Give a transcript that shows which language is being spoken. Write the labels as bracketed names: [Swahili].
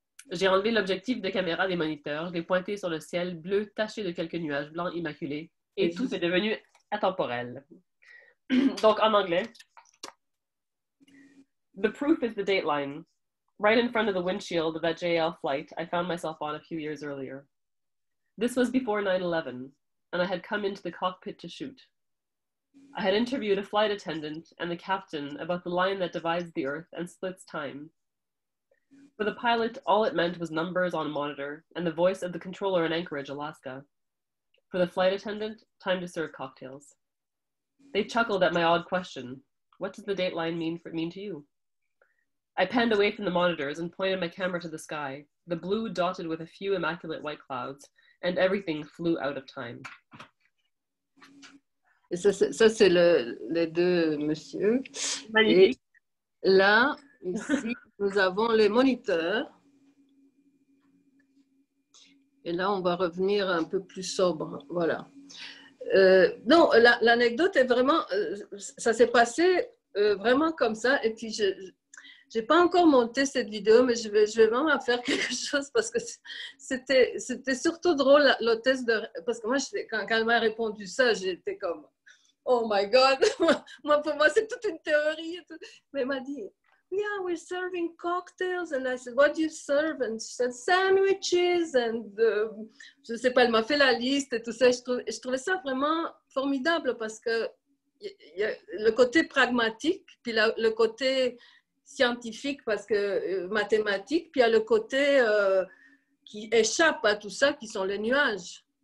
[French] J'ai enlevé l'objectif de caméra des moniteurs, je l'ai pointé sur le ciel bleu taché de quelques nuages blancs immaculés et tout est devenu atemporel. Donc en anglais. [English] The proof is the dateline. Right in front of the windshield of that JL flight I found myself on a few years earlier. This was before 9/11, and I had come into the cockpit to shoot. I had interviewed a flight attendant and the captain about the line that divides the Earth and splits time. For the pilot, all it meant was numbers on a monitor and the voice of the controller in Anchorage, Alaska. For the flight attendant, time to serve cocktails. They chuckled at my odd question. What does the dateline mean to you? I panned away from the monitors and pointed my camera to the sky, the blue dotted with a few immaculate white clouds, and everything flew out of time. [French] Et ça c'est les deux messieurs. Magnifique. Et là, ici, nous avons les moniteurs. Et là, on va revenir un peu plus sobre. Voilà. Non, l'anecdote est vraiment... ça s'est passé vraiment comme ça. Et puis, je n'ai pas encore monté cette vidéo, mais je vais vraiment faire quelque chose parce que c'était surtout drôle, l'hôtesse de... Parce que moi, quand elle m'a répondu ça, j'étais comme... [English] Oh my God! [French] Pour moi, c'est toute une théorie. Mais elle m'a dit... [English] Yeah, we're serving cocktails. And I said, what do you serve? And she said, sandwiches. [French] And je sais pas, elle m'a fait la liste et tout ça. Je trouvais ça vraiment formidable parce que il y a le côté pragmatique, puis le côté scientifique, parce que mathématique, puis il y a le côté qui échappe à tout ça, qui sont les nuages.